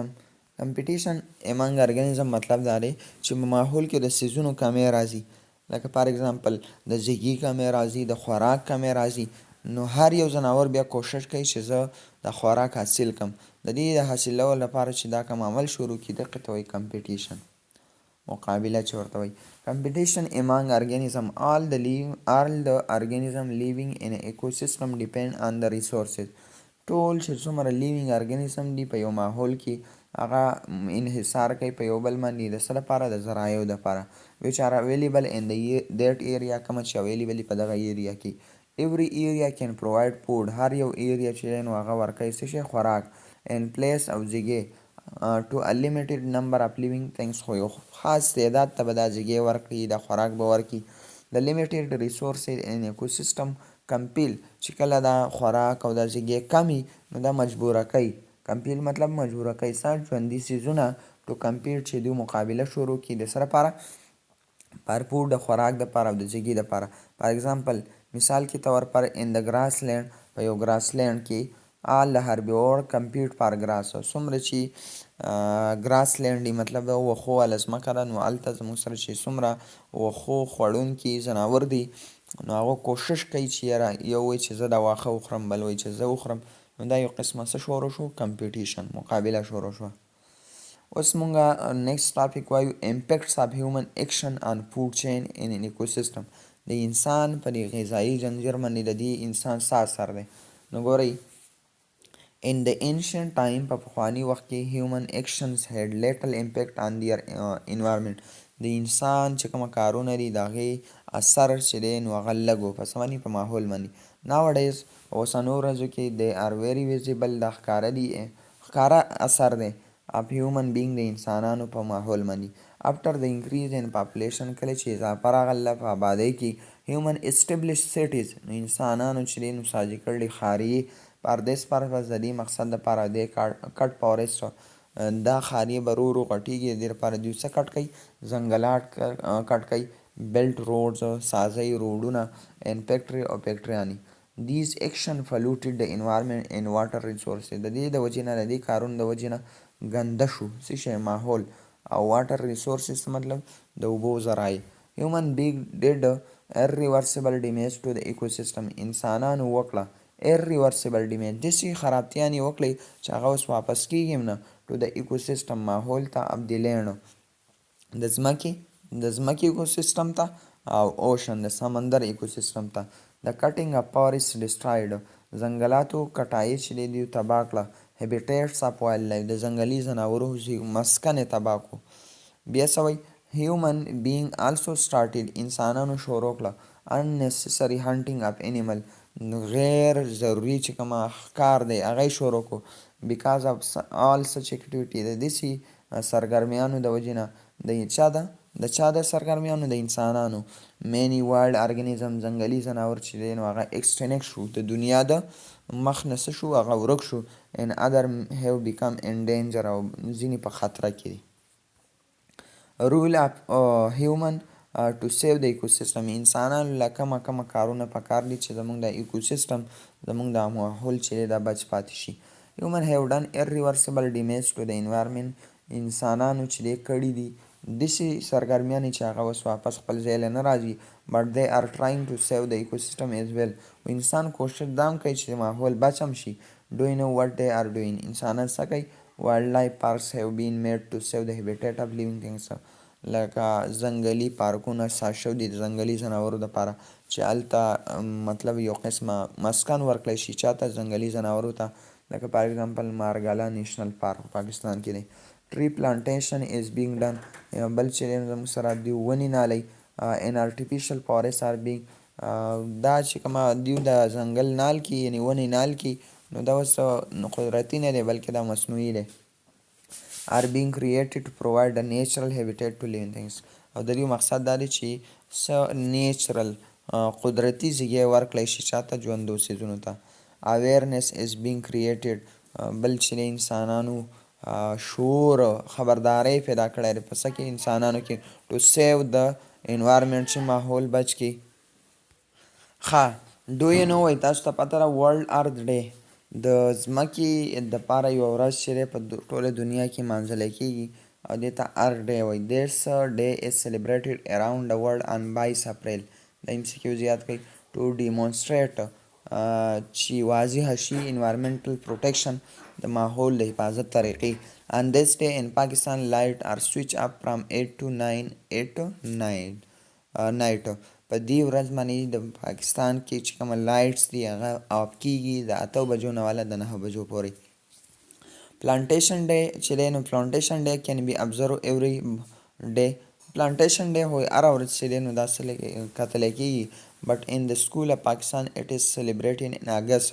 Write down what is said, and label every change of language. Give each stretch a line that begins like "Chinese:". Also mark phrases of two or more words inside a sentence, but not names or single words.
English: competition among organism
Pashto: مطلب دا دی چې په ماحول کې د څیزونو کمی راځي، لکه
English: for example
Pashto: د زیږي کمی راځي، د خوراک کمی راځي، نو هر یو ځناور بیا کوشش کوي چې زه د خوراک حاصل کم. د دې د حاصلولو لپاره چې دا کوم عمل شروع کړي دغه ته وایي کمپټیشن، مقابله چې ورته وایي.
English: competition among organism. all the organism living in an ecosystem depend on the resources.
Pashto: ټول چې څومره
English: living organism
Pashto: دي په یو ماحول کې هغه انحصار کوي په یو بل باندې د څه لپاره، د ذرایعو دپاره
English: which are available in that area،
Pashto: کومه چې available په دغه ایریا کې.
English: every area can provide food.
Pashto: هر یو ایریا چې دی نو هغه ورکوي څه شی، خوراک.
English: and place
Pashto: او ځایګی
English: to a limited number of living things.
Pashto: خو یو خاص تعداد ته به دا ځایګی ورکړي، دا خوراک به ورکړي.
English: the limited resources in ecosystem
Pashto: کمپیل، چې کله دا خوراک او دا ځایګی کمی نو دا مجبوره کوي. کمپیل مطلب مجبوره کوي څه ژوندي څیزونه
English: to compete
Pashto: چې دوی مقابله شروع کړي د څه لپاره،
English: for food
Pashto: د خوراک دپاره او د ځایګي دپاره.
English: for example
Pashto: مثال کې طور پر ان د
English: grass land,
Pashto: په یو
English: grass land کې all the herbivore compete for grass.
Pashto: څومره چې
English: grass land
Pashto: مطلب د وښو والا ځمکه ده نو هلته زموږ سره چې څومره وښو خوړونکي ځناور دي نو هغه کوشش کوي چې یاره یو وایي چې زه دا واښه وخورم، بل وایي چې زه وخورم، نو دا یو قسمه څه شروع شو، کمپټیشن، مقابله شروع شوه. اوس مونږه
English: next topic وایو impacts of human action on food chain in an ecosystem.
Pashto: د انسان په دې غذایي ځنځیر باندې د دې انسان څه اثر دی. نو ګورئ
English: in the ancient time،
Pashto: په پخواني وخت کې
English: human actions had little impact on their environment.
Pashto: د انسان چې کومه کارونه دي د هغې اثر چې دی نو هغه لږ و، په څه باندې، په ماحول باندې.
English: nowadays
Pashto: اوسنو ورځو کې
English: they are very visible،
Pashto: دا ښکاره دي، ښکاره اثر دی
English: of human being،
Pashto: د انسانانو په ماحول باندې.
English: after the increase in population،
Pashto: کله چې اضافه راغله په آبادۍ کې،
English: human established cities،
Pashto: نو انسانانو چې دی نو ساجي کړلې ښاري پر
English: this purpose،
Pashto: د دې مقصد دپاره دی
English: cut forest,
Pashto: دا ښاري به ورو ورو غټېږي، د دې لپاره دوی څه کټ کوي، ځنګلات کټ کوي،
English: built roads,
Pashto: سازۍ روډونه،
English: and factory
Pashto: او فیکټریانې.
English: these action polluted the environment and water resources.
Pashto: د دې د وجې نه د دې کارونو د وجې نه ګنده شو څه شی، ماحول او
English: water resources
Pashto: مطلب د اوبو ذرایع.
English: human being did irreversible damage to the ecosystem.
Pashto: انسانانو وکړه
English: irreversible damage،
Pashto: داسې خرابتیانې وکړې چې هغه اوس واپس کېږي هم نه
English: to the ecosystem،
Pashto: ماحول ته
English: of the land،
Pashto: د ځمکې ایکوسیستم ته، او اوشن د سمندر ایکوسیستم ته. د
English: cutting of forest destroyed,
Pashto: ځنګلاتو کټایي چې دی دوی تباه کړه.
English: habitats of wildlife,
Pashto: د ځنګلي ځناورو مسکن یې تباه کړو. بیا څه وایي
English: human being also started,
Pashto: انسانانو شروع کړه
English: unnecessary hunting of animal،
Pashto: غیر ضروري چې کومه ښکار دی هغه یې شروع کړو.
English: because of all such activity،
Pashto: د داسې سرګرمیانو د وجې نه د چا د سرګرمیانو، د انسانانو.
English: many wild organism،
Pashto: ځنګلي ځناور چې دی نو هغه extinct شو، د دنیا د مخ نه څه شو، هغه ورک شو.
English: and other have become in danger،
Pashto: او ځینې په خطره کې دي.
English: rule of human to save the ecosystem،
Pashto: انسانانو له کومه کارونه پکار دي چې زموږ د ایکوسیستم، زموږ د ماحول چې دی دا بچ پاتې شي.
English: human have done irreversible damage to the environment.
Pashto: انسانانو چې دې کړي دي داسې سرګرمیانې چې هغه اوس واپس خپل ځای له نه راځي
English: but they are trying to save the ecosystem as well.
Pashto: انسان کوشش دا هم کوي چې ماحول بچ هم شي.
English: do you know what they are doing؟
Pashto: انسانان څه کوي؟
English: wildlife parks have been made to save the habitat of living things.
Pashto: لکه ځنګلي پارکونه ساز شوي دي د ځنګلي ځناورو دپاره چې هلته مطلب یو قسمه مسکن ورکړی شي چاته ځنګلي ځناورو ته لکه
English: for example
Pashto: مارګالا نیشنل پارک پاکستان کې دی.
English: tree plantation is being done.
Pashto: بل چې دی زموږ سره دوی ونې نالئ.
English: an artificial forests are being
Pashto: دا چې کومه دوی د ځنګل نال کي یعنې ونې نال کي نو دا اوس قدرتي نه دی بلکې دا مصنوعي دی.
English: are being created to provide a natural habitat to living things.
Pashto: او د دې مقصد دا دی چې څه نیچرل قدرتي ځای ورکړی شي چاته ژوندو څیزونو ته.
English: awareness is being created.
Pashto: بل چې د انسانانو شعور خبرداری پیدا کړی دی په څه کې انسانانو کې
English: to save the environment
Pashto: چې ماحول بچ کړي. ښه
English: do you know
Pashto: وایي تاسو ته پته ده
English: world earth day
Pashto: د ځمکې دپاره یوه ورځ چې دی په ټوله دنیا کې مانځلی کېږي او دې ته
English: earth day
Pashto: وایي.
English: this day is celebrated around the world on 22 April.
Pashto: د MCQ زیات کوي
English: to demonstrate
Pashto: چې واضح شي
English: environmental protection
Pashto: د ماحول د حفاظت طریقې.
English: on this day in Pakistan light are switch up from 8 to 9 night.
Pashto: په دې ورځ باندې د پاکستان کې چې کومه لایټس دي هغه آف کېږي د 8 بجو نه والا د 9 بجو پورې.
English: plantation day
Pashto: چې دی نو
English: plantation day can be observed every day. plantation day
Pashto: هو هره ورځ چې دی نو دا کتلی کېږي
English: but in the school of Pakistan it is celebrating in August.